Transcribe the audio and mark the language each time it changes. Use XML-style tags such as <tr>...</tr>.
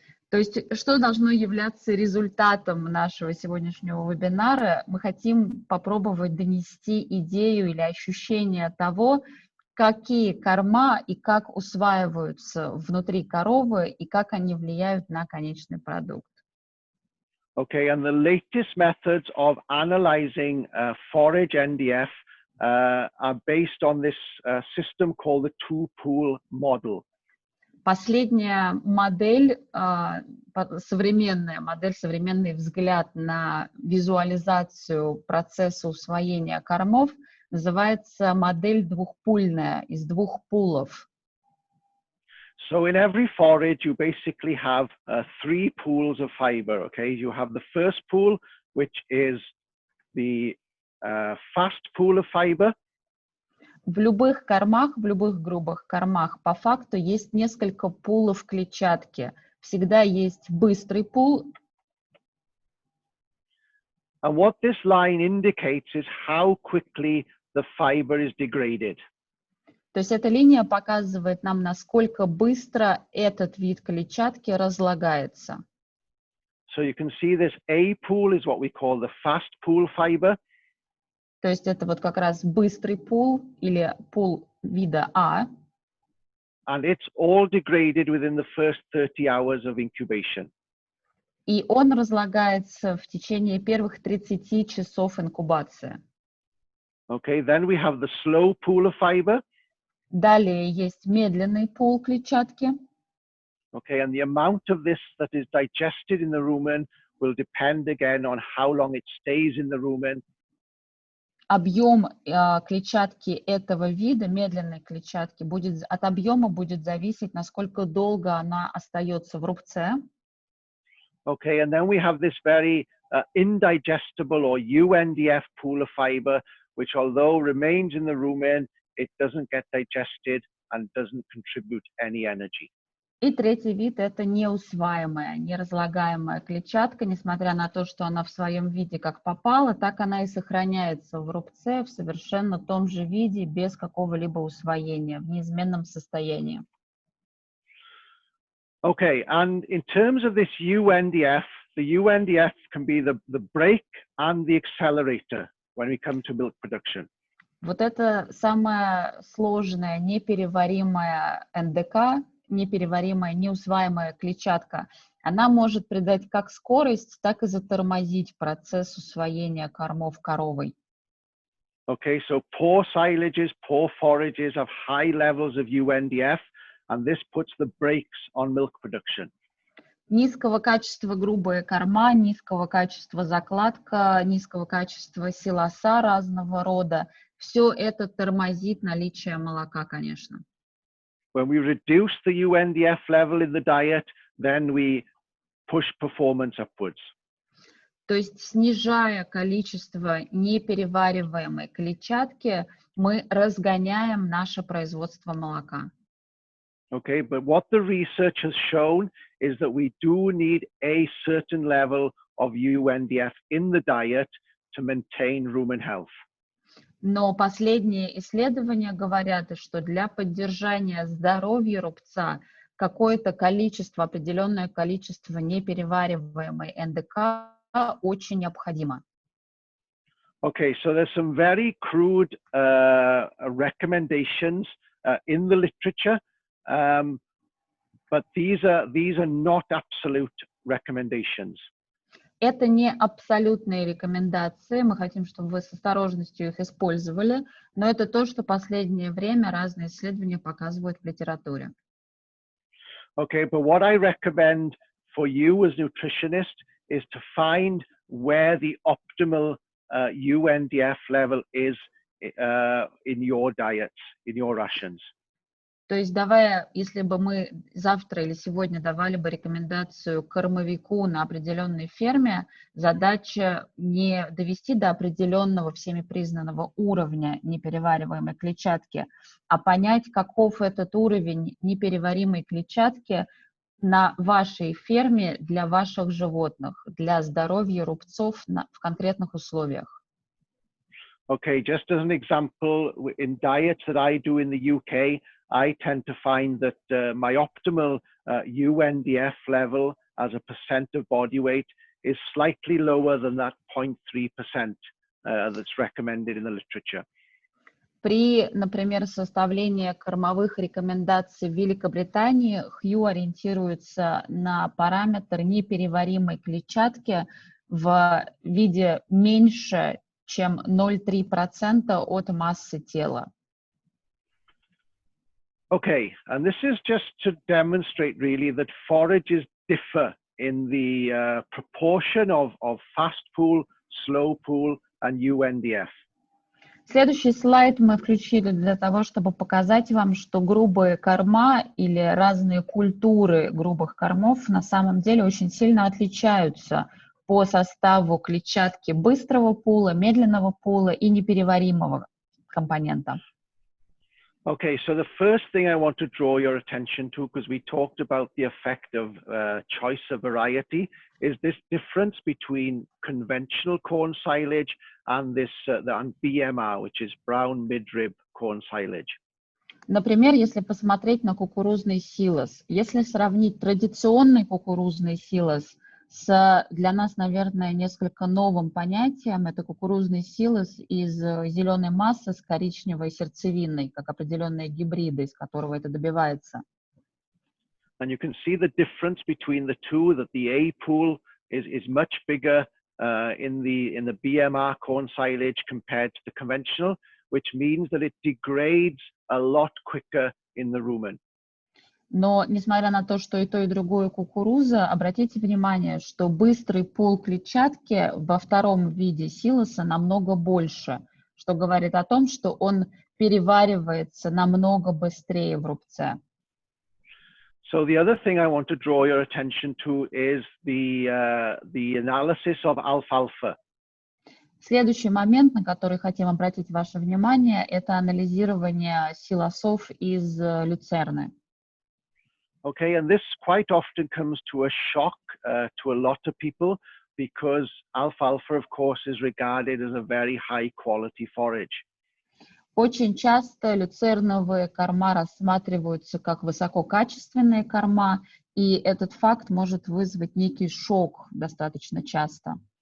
<ru>То есть, что должно являться результатом нашего сегодняшнего вебинара? Мы хотим попробовать донести идею или ощущение того, какие корма и как усваиваются внутри коровы и как они влияют на конечный продукт.</ru> <en>Okay, and the latest methods of analyzing forage NDF are based on this system called the two-pool model.</en> <ru>Последняя модель, современная модель, современный взгляд на визуализацию процесса усвоения кормов называется модель двухпульная, из двух пулов.</ru> <en>So in every forage, you basically have three pools of fiber, okay? You have the first pool, which is the fast pool of fiber.</en> <ru>В любых кормах, в любых грубых кормах по факту есть несколько пулов клетчатки. Всегда есть быстрый пул.</ru> <en>And what this line indicates is how quickly the fiber is degraded.</en> <ru>То есть эта линия показывает нам, насколько быстро этот вид клетчатки разлагается.</ru> <en>So you can see this A pool is what we call the fast pool fiber.</en> <ru>То есть это вот как раз быстрый пул или пул вида А.</ru> <en>And it's all degraded within the first 30 hours of incubation.</en> <ru>И он разлагается в течение первых 30 часов инкубации.</ru> <en>Okay, then we have the slow pool of fiber.</en> <ru>Далее есть медленный пул клетчатки.</ru> <en>Okay, and the amount of this that is digested in the rumen will depend again on how long it stays in the rumen.</en> <ru>Объем клетчатки этого вида, медленной клетчатки, от объема будет зависеть, насколько долго она остается в рубце.</ru> <en>Okay, and then we have this very indigestible or UNDF pool of fiber, which although remains in the rumen, it doesn't get digested and doesn't contribute any energy.</en> <ru>И третий вид – это неусваиваемая, неразлагаемая клетчатка. Несмотря на то, что она в своем виде как попала, так она и сохраняется в рубце в совершенно том же виде, без какого-либо усвоения, в неизменном состоянии.</ru> <en>Okay, and in terms of this UNDF, the UNDF can be the brake and the accelerator when we come to milk production.</en> <ru>Вот это самая сложная, непереваримая НДК, непереваримая, неусваиваемая клетчатка. Она может придать как скорость, так и затормозить процесс усвоения кормов коровой.</ru> <en>Okay, so poor silages, poor forages have high levels of UNDF, and this puts the brakes on milk production.</en> <ru>Низкого качества грубые корма, низкого качества закладка, низкого качества силоса разного рода. Все это тормозит наличие молока, конечно.</ru> <en>When we reduce the UNDF level in the diet, then we push performance upwards.</en> <ru>То есть, снижая количество неперевариваемой клетчатки, мы разгоняем наше производство молока.</ru> <en>Okay, but what the research has shown is that we do need a certain level of UNDF in the diet to maintain rumen health.</en> <ru>Но последние исследования говорят, что для поддержания здоровья рубца какое-то количество, определенное количество неперевариваемой НДК очень необходимо.</ru> <en>Okay, so there's some very crude recommendations in the literature, but these are not absolute recommendations.</en> <ru>Это не абсолютные рекомендации, мы хотим, чтобы вы с осторожностью их использовали, но это то, что в последнее время разные исследования показывают в литературе.</ru> <en>Okay, but what I recommend for you as nutritionist is to find where the optimal UNDF level is in your diets, in your rations.</en> <ru>То есть, давая, если бы мы завтра или сегодня давали бы рекомендацию кормовику на определенной ферме, задача не довести до определенного всеми признанного уровня неперевариваемой клетчатки, а понять, каков этот уровень непереваримой клетчатки на вашей ферме для ваших животных, для здоровья рубцов в конкретных условиях.</ru> <en>Okay, just as an example, in diets that I do in the UK, I tend to find that my optimal UNDF level as a percent of body weight is slightly lower than that 0.3% that's recommended in the literature.</en> <ru>При, например, составлении кормовых рекомендаций в Великобритании Хью ориентируется на параметр непереваримой клетчатки в виде меньше, чем 0,3% от массы тела.</ru> <en>Okay, and this is just to demonstrate really that forages differ in the proportion of fast pool, slow pool, and UNDF.</en> <ru>Следующий слайд мы включили для того, чтобы показать вам, что грубые корма или разные культуры грубых кормов на самом деле очень сильно отличаются по составу клетчатки быстрого пула, медленного пула и непереваримого компонента.</ru> <en>Okay, so the first thing I want to draw your attention to, because we talked about the effect of choice of variety, is this difference between conventional corn silage and this and BMR, which is brown midrib corn silage.</en> <ru>Например, если посмотреть на кукурузный силос, если сравнить традиционный кукурузный силос с, для нас, наверное, несколько новым понятием, это кукурузный силос из зеленой массы с коричневой сердцевиной, как определенные гибриды, из которого это добивается.</ru> <en>And you can see the difference between the two, that the A pool is much bigger in the BMR corn silage compared to the conventional, which means that it degrades a lot quicker in the rumen.</en> <ru>Но, несмотря на то, что и то, и другое кукуруза, обратите внимание, что быстрый пул клетчатки во втором виде силоса намного больше, что говорит о том, что он переваривается намного быстрее в рубце.</ru> <en>So the other thing I want to draw your attention to is the analysis of alfalfa.</en> <ru>Следующий момент, на который хотим обратить ваше внимание, это анализирование силосов из люцерны.</ru> <en>Okay, and this quite often comes to a shock to a lot of people because alfalfa, of course, is regarded as a very high quality forage.</en> <ru>Очень часто люцерновые корма рассматриваются как высококачественные корма, и этот факт может вызвать некий шок достаточно часто.</ru>